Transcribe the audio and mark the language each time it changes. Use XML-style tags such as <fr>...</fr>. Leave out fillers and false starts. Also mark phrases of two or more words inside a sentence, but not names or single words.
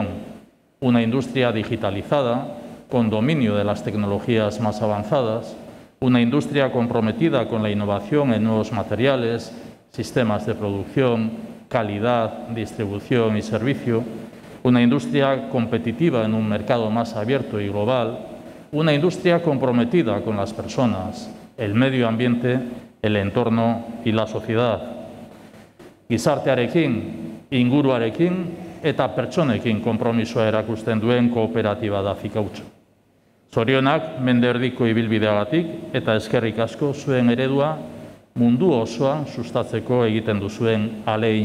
<es>Una industria digitalizada, con dominio de las tecnologías más avanzadas, una industria comprometida con la innovación en nuevos materiales, sistemas de producción, calidad, distribución y servicio, una industria competitiva en un mercado más abierto y global, una industria comprometida con las personas, el medio ambiente, el entorno y la sociedad.</es> <eu>Gizartearekin, inguruarekin eta pertsonekin konpromisoa erakusten duen kooperatiba da Ficaucho. Zorionak mende erdiko ibilbideagatik eta eskerrik asko zuen eredua mundu osoan sustatzeko egiten duzuen ahaleginagatik.</eu>